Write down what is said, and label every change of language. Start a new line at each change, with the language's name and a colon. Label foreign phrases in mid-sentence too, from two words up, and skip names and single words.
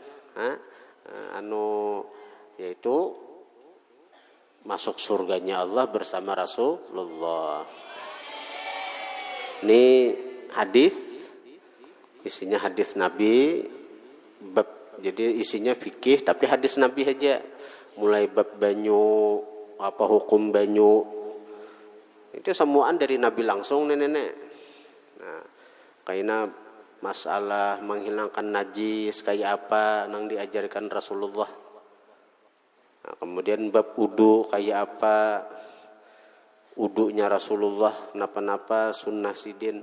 Banjar: Yaitu masuk surganya Allah bersama Rasulullah. Ini hadis, isinya hadis Nabi, bab, jadi isinya fikih tapi hadis Nabi aja. Mulai bab banyu, apa hukum banyu, itu semuaan dari Nabi langsung nenek. Nah, kayaknya masalah menghilangkan najis kayak apa nang diajarkan Rasulullah. Nah, kemudian bab wudu kayak apa, wudunya Rasulullah napa-napa sunnah sidin.